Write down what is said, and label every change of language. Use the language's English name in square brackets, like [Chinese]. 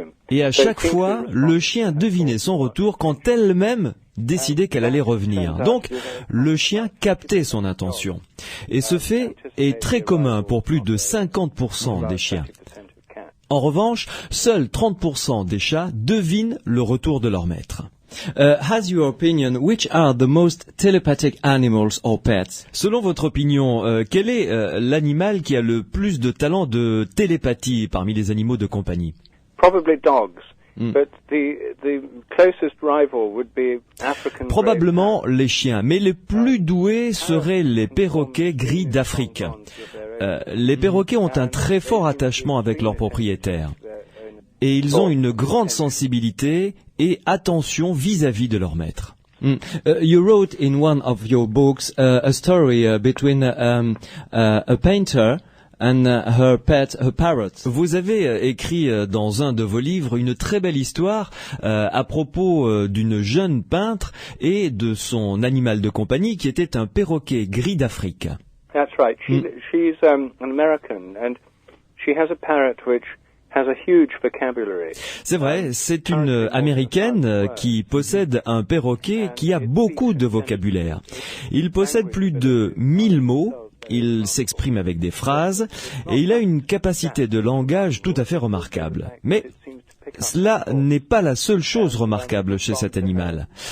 [French] Et à chaque fois, le chien devinait son retour quand elle-même décidait qu'elle allait revenir. Donc, le chien captait son intention. Et ce fait est très commun pour plus de 50% des chiens. En revanche, seuls 30% des chats devinent le retour de leur maître. [English] Has your opinion, which are the most telepathic animals or pets? [French] Selon votre opinion, quel est l'animal qui a le plus de talent de télépathie parmi les animaux de compagnie? [English] Probably dogs. But the closest rival would be African. [French] Probablement les chiens, mais les plus doués seraient les perroquets gris d'Afrique. Les perroquets ont un très fort attachement avec leurs propriétaires. Et ils ont une grande sensibilité et attention vis-à-vis de leur maître. [English] You wrote in one of your books a story between a painter and her pet, her parrot. [French] Vous avez écrit dans un de vos livres une très belle histoire à propos d'une jeune peintre et de son animal de compagnie qui était un perroquet gris d'Afrique. [English] That's right. She's an American and she has a parrot which has a huge vocabulary. [French] C'est vrai, c'est une Américaine qui possède un perroquet qui a beaucoup de vocabulaire. Il possède plus de 1000 mots, il s'exprime avec des phrases et il a une capacité de langage tout à fait remarquable. Mais cela n'est pas la seule chose remarquable chez cet animal.